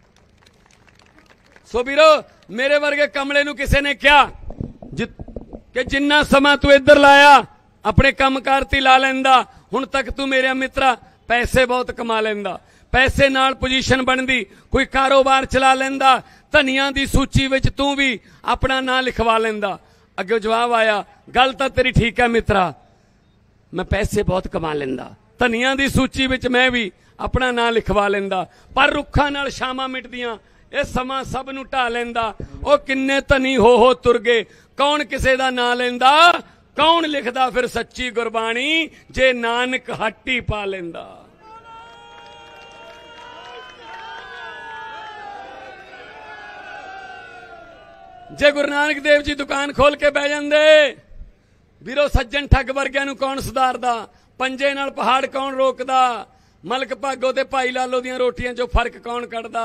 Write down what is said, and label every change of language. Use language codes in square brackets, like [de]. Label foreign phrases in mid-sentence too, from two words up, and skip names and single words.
[pa] ਸੋ ਵੀਰੋ, ਮੇਰੇ ਵਰਗੇ ਕਮਲੇ ਨੂੰ ਕਿਸੇ ਨੇ ਕਿਹਾ ਕਿ ਜਿੰਨਾ ਸਮਾਂ ਤੂੰ ਇਧਰ ਲਾਇਆ ਆਪਣੇ ਕੰਮਕਾਰ ਤੇ ਲਾ ਲੈਂਦਾ, ਹੁਣ ਤਕ ਤੂੰ ਮੇਰੇ ਮਿੱਤਰਾ ਪੈਸੇ ਬਹੁਤ ਕਮਾ ਲੈਂਦਾ, ਪੈਸੇ ਨਾਲ ਪੋਜ਼ੀਸ਼ਨ ਬਣਦੀ, ਕੋਈ ਕਾਰੋਬਾਰ ਚਲਾ ਲੈਂਦਾ, ਧਨੀਆਂ ਦੀ ਸੂਚੀ ਵਿਚ ਤੂੰ ਵੀ ਆਪਣਾ ਨਾਮ ਲਿਖਵਾ ਲੈਂਦਾ। ਅੱਗੇ ਜਵਾਬ ਆਇਆ, ਗੱਲ ਤਾਂ ਤੇਰੀ ਠੀਕ ਹੈ ਮਿੱਤਰਾ, ਮੈਂ ਪੈਸੇ ਬਹੁਤ ਕਮਾ ਲੈਂਦਾ, ਧਨੀਆਂ ਦੀ ਸੂਚੀ ਵਿਚ ਮੈਂ ਵੀ ਆਪਣਾ ਨਾਮ ਲਿਖਵਾ ਲੈਂਦਾ, ਪਰ ਰੁੱਖਾਂ ਨਾਲ ਸ਼ਾਮਾਂ ਮਿਟਦੀਆਂ, ਇਹ ਸਮਾਂ ਸਭ ਨੂੰ ਢਾ ਲੈਂਦਾ। ਉਹ ਕਿੰਨੇ ਧਨੀ ਹੋ ਤੁਰ ਗਏ, ਕੌਣ ਕਿਸੇ ਦਾ ਨਾਂ ਲੈਂਦਾ, ਕੌਣ ਲਿਖਦਾ ਫਿਰ ਸੱਚੀ ਗੁਰਬਾਣੀ, ਜੇ ਨਾਨਕ ਹੱਟੀ ਪਾ ਲੈਂਦਾ। ਜੇ ਗੁਰੂ ਨਾਨਕ ਦੇਵ ਜੀ ਦੁਕਾਨ ਖੋਲ ਕੇ ਬਹਿ ਜਾਂਦੇ, ਵੀਰੋ ਸੱਜਣ ਠੱਗ ਵਰਗਿਆਂ ਨੂੰ ਕੌਣ ਸੁਧਾਰਦਾ, ਪੰਜੇ ਨਾਲ ਪਹਾੜ ਕੌਣ ਰੋਕਦਾ, ਮਲਕ ਭਾਗੋ ਤੇ ਭਾਈ ਲਾਲੋ ਦੀਆਂ ਰੋਟੀਆਂ ਚੋਂ ਫਰਕ ਕੌਣ ਕੱਢਦਾ।